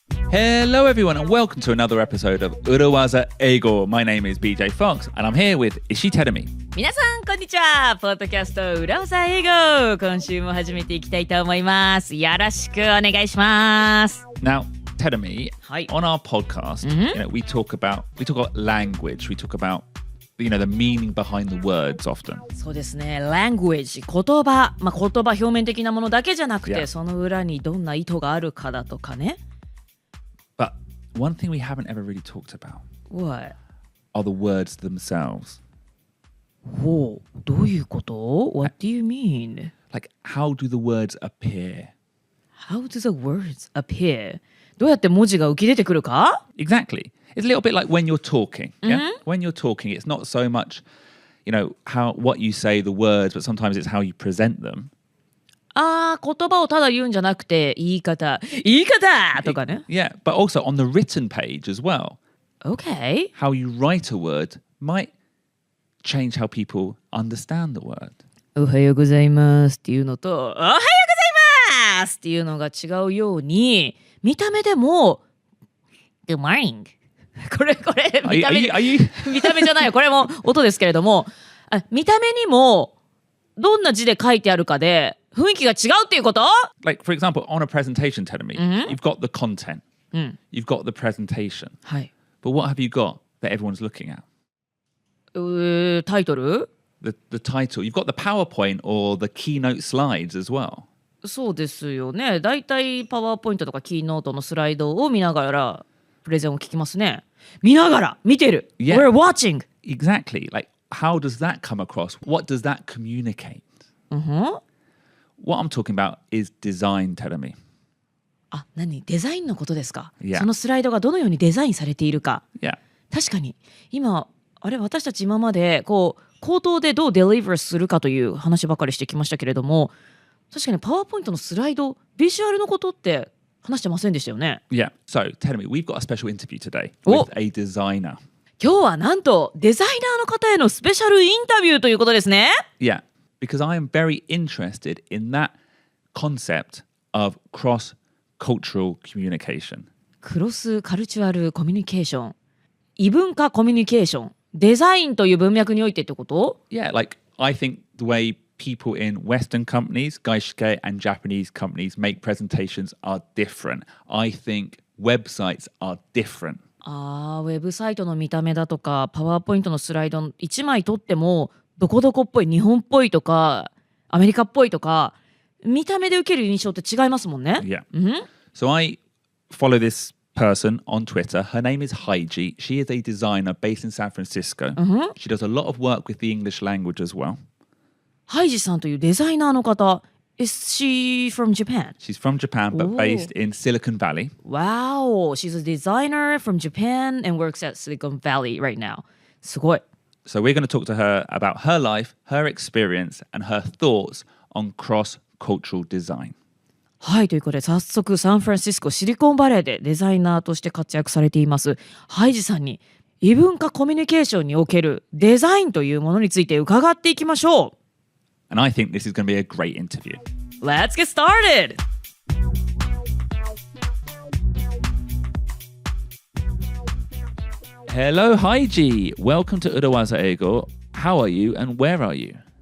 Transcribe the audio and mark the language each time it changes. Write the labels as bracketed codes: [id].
[en] Hello everyone and welcome to another episode of 裏技英語 My name is BJ Fox and I'm here with Ishii Terumi. [ja] 皆さんこんにちは。ポッドキャスト裏技英語、今週も始めていきたいと思います。よろしくお願いします。 [en] Now, Terumi, [ja] はい。 [en] on our podcast, we talk about language, we talk about the meaning behind the words often. [ja] そうですね。 language 言葉、言葉表面的なものだけじゃなくて、 [en] Yeah. [ja] その裏にどんな意図があるかだとかね。 [en] But one thing we haven't ever really talked about What? are the words themselves. [ja] ほう、どういうこと？ [en] What do you mean? Like, how do the words appear? How do the words appear? [ja] どうやって文字が浮き出てくるか？ [en] Exactly. It's a little bit like when you're talking. Yeah? When you're talking, it's not so much, what you say, the words, but sometimes it's how you present them. [ja] 言葉をただ言うんじゃなくて、言い方とかね。 [en] Yeah, but also on the written page as well. Okay. How you write a word might change how people understand the word. [ja] おはようございますっていうのと、おはようございますっていうのが違うように、見た目でも [en] Good morning [ja] これ見た目見た目じゃないよ、これも音ですけれども、見た目にもどんな字で書いてあるかで雰囲気が違うっていうこと？ [en] Like, for example, on a presentation, tell me, you've got the content, you've got the presentation, [ja] はい。 [en] but what have you got that everyone's looking at? [ja] タイトル？ [en] The title. You've got the PowerPoint or the keynote slides as well. [ja] そうですよね。だいたいパワーポイントとかキーノートのスライドを見ながらプレゼンを聞きますね。見ながら見てる。 [en] Yeah. We're watching. Exactly. Like, how does that come across? What does that communicate? What I'm talking about is design, Terumi. [ja] 何？デザインのことですか？ [en] Yeah. [ja] そのスライドがどのようにデザインされているか。 [en] Yeah. [ja] 確かに今私たち今まで口頭でどうデリバーするかという話ばかりしてきましたけれども、確かにパワーポイントのスライド、ビジュアルのことって話してませんでしたよね。 [en] Yeah. So, Terumi, we've got a special interview today with a designer. [ja] 今日はなんとデザイナーの方へのスペシャルインタビューということですね。 [en] Yeah. Because I am very interested in that concept of cross-cultural communication. [ja] クロスカルチュアルコミュニケーション、異文化コミュニケーション、デザインという文脈においてってこと？ [en] Yeah, like I think the way people in Western companies, 外資系 and Japanese companies make presentations are different. I think websites are different. [ja] ウェブサイトの見た目だとか、パワーポイントのスライド1枚撮っても、どこどこっぽい、日本っぽいとか、アメリカっぽいとか、見た目で受ける印象って違いますもんね。 [en] Yeah. So I follow this person on Twitter. Her name is Haiji. She is a designer based in San Francisco. She does a lot of work with the English language as well. [ja] ハイジさんというデザイナーの方。 [en] Is she from Japan? She's from Japan but based in Silicon Valley. Wow, she's a designer from Japan and works at Silicon Valley right now. [ja] すごい。 [en] So we're going to talk to her about her life, her experience, and her thoughts on cross-cultural design. [ja] はい、ということで早速サンフランシスコシリコンバレーでデザイナーとして活躍されていますハイジさんに異文化コミュニケーションにおけるデザインというものについて伺っていきましょう。 [en] And I think this is going to be a great interview. Let's get started! Hello, Haiji. Welcome to 裏技英語. How are you and where are you?